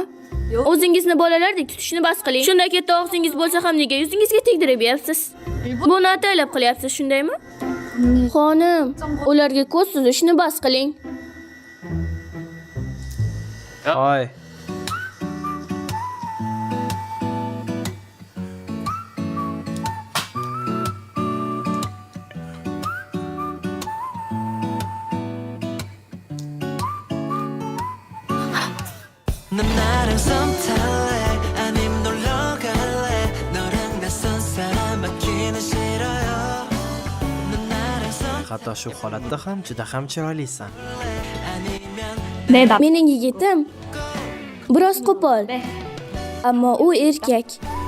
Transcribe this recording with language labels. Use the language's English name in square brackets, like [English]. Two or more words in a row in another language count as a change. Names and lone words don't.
[Uzbek] O'zingizni bolalardek tutishni bas qiling. Shunday katta og'zingiz bo'lsa ham nega yuzingizga tegdirib yeyapsiz? Buni ataylab qilyapsiz, shundaymi? Xonim, ularga ko'z suzishni bas qiling. Hoy. [Korean] 넌 나랑 썸 탈래 아님 놀러 갈래 너랑 낯선 사람 맡기는 싫어요 넌 나랑 썸 [Uzbek] Hatto shu holatda ham juda ham chiroylisan. Mening yigitim biroz qo'pol. Ammo u erkak.